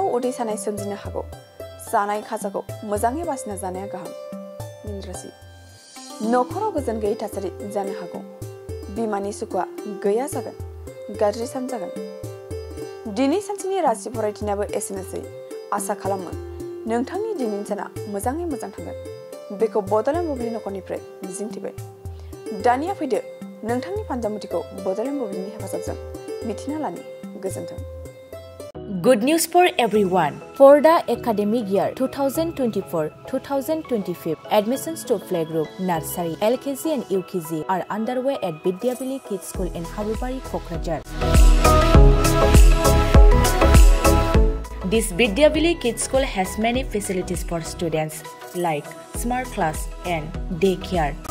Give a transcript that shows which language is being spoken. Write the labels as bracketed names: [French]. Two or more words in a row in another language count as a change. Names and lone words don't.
[Bodo] उदै सानाय सोमजिनो हागौ जानाय खाजाखौ मोजाङै बासिना जानाया गाहाम मीन राशि नखराव गोजोन गैयै थासारि जानो हागौ बिमानि सुखुआ गैया जागोन गाज्रि सान जागोन दिनै सानसेनि राशि फरायथिनाबो एसेनोसै आसा खालामो नोंथांनि दिनैनि साना मोजाङै मोजां थांगोन बेखौ बड'लेण्ड बुब्लि नखरनिफ्राय मिजिंथिबाय दानिया फैदो नोंथांनि फानजामुथिखौ बड'लेण्ड बुब्लिनि हेफाजाबजों मिथिना लानि गोजोन्थों [English] Good news for everyone. For the academic year 2024-2025, admissions to playgroup, nursery, LKG and UKG are underway at Vidyavili Kids School in Habubari, Kokrajhar. This Vidyavili Kids School has many facilities for students like smart class and daycare,